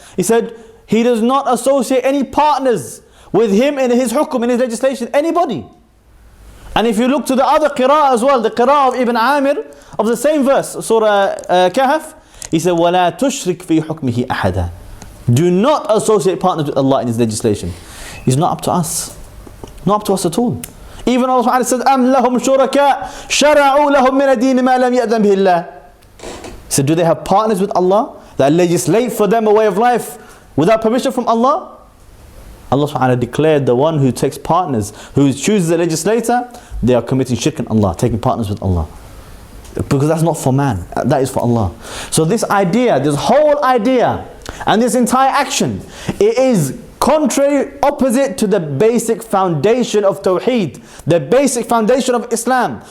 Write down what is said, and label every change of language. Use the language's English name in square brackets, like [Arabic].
[English] He said, He does not associate any partners with Him in His hukum, in His legislation, anybody. And if you look to the other qira'ah as well, the qira'ah of Ibn Amir, of the same verse, Surah Kahf, he said, [Arabic] وَلَا تُشْرِكْ فِي حُكْمِهِ أَحَدًا. [English] Do not associate partners with Allah in His legislation. It's not up to us. Not up to us at all. Even Allah Subhanahu said, [Arabic] أَمْ لَهُمْ شُرَكَاء شَرَعُوا لَهُم مِّنَ الدِّينِ مَا لَمْ يَأْذَنْ بِهِ اللَّهُ. [English] He said, do they have partners with Allah that legislate for them a way of life without permission from Allah? Allah Subhanahu declared the one who takes partners, who chooses a legislator, they are committing shirk in Allah, taking partners with Allah. Because that's not for man, that is for Allah. So this idea, this whole idea, and this entire action, it is contrary, opposite to the basic foundation of Tawheed, the basic foundation of Islam.